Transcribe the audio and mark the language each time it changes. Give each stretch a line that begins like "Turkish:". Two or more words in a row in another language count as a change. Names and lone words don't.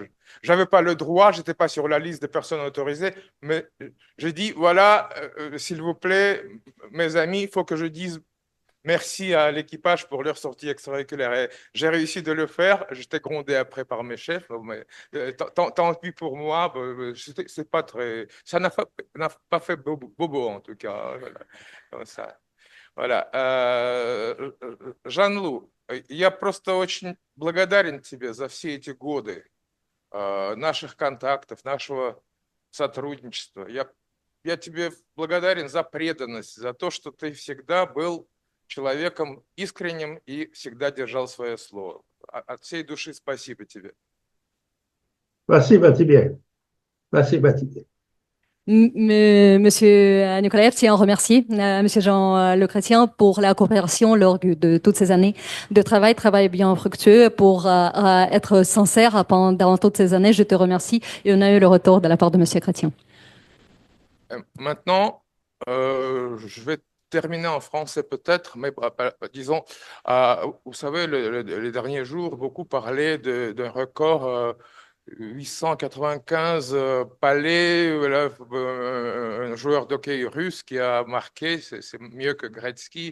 French: J'avais pas le droit, j'étais pas sur la liste des personnes autorisées, mais j'ai dit voilà, s'il vous plaît, mes amis, il faut que je dise merci à l'équipage pour leur sortie extravéhiculaire. Et j'ai réussi de le faire. J'étais grondé après par mes chefs, mais tant pis pour moi. C'est pas très, ça n'a pas fait bobo en tout cas. Voilà. Comme ça. Voilà.
Russian: Жан-Лу, я просто очень благодарен тебе за все эти годы наших контактов, нашего сотрудничества. Я тебе благодарен за преданность, за то, что ты всегда был человеком искренним и всегда держал свое слово. От всей души спасибо тебе. Спасибо тебе. Спасибо тебе.
French: Monsieur Nikolaev tient à remercier Monsieur Jean Le Chrétien pour la coopération lors de toutes ces années de travail bien fructueux, pour être sincère pendant toutes ces années. Je te remercie et on a eu le retour de la part de Monsieur Chrétien. Maintenant, je vais terminer en français peut-être, mais disons, vous savez, les derniers jours, beaucoup parlaient d'un record 895 palais, voilà, un joueur d'hockey russe qui a marqué, c'est mieux que Gretzky.